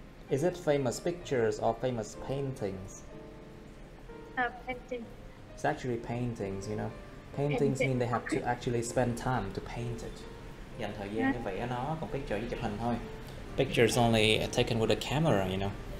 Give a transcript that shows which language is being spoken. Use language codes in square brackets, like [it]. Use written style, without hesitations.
[en] is it famous pictures or famous paintings? Painting. It's actually paintings, you know. Paintings mean they have to actually spend time to paint it. [vi] Dành thời gian để vẽ nó, còn picture chỉ chụp hình thôi. [en] Pictures only taken with a camera, you know.